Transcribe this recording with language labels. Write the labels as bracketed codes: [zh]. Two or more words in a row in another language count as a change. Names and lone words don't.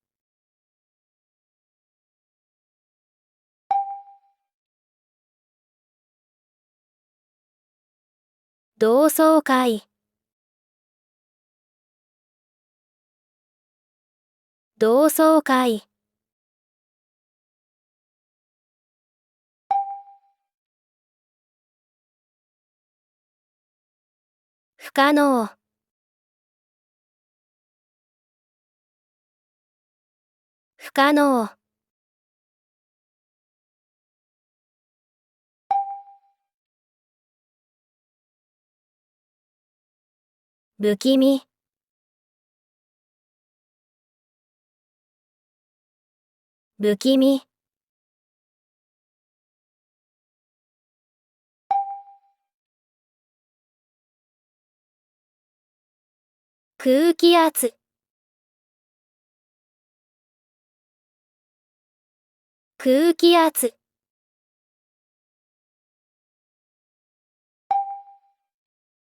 [ja] 同窓会、同窓会。不可能、不可能。不気味、不気味。空気圧、空気圧。